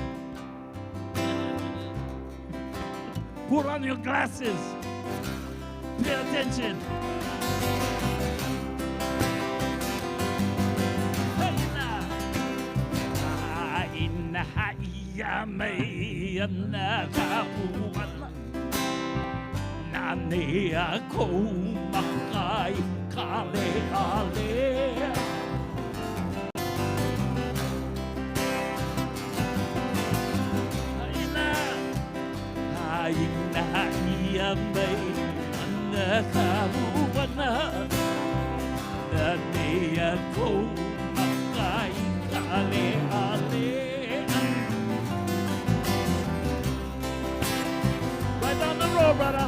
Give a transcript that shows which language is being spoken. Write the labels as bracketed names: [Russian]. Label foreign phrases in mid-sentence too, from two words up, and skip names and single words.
[English] Put on your glasses. Pay attention. [Hawaiian] ya mai na ka puana na ne a ko makai kale ale aina ia mai na ka puana na ne a ko makai kale ale. [English] Right down the road, brother.